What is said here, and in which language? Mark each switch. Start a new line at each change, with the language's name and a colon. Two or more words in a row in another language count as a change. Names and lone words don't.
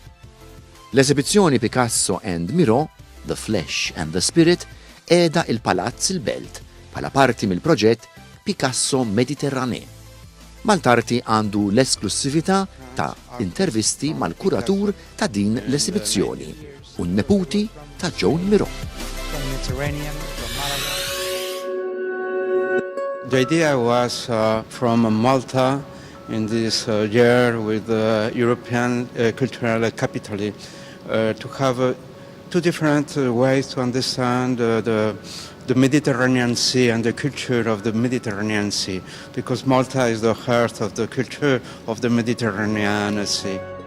Maltese: L-eżibizzjoni Picasso and Miro, The Flesh and the Spirit, qiegħda il-Palazz il-Belt bħala parti mill-proġett Picasso Mediterranee. MaltArti għandu l-esklusività ta' intervisti mal-kuratur ta' din l-esibizzjoni u n-neputi ta' John Miro.
English: The idea was from Malta in this year with the European cultural capital to have two different ways to understand the Mediterranean Sea and the culture of the Mediterranean Sea, because Malta is the heart of the culture of the Mediterranean Sea.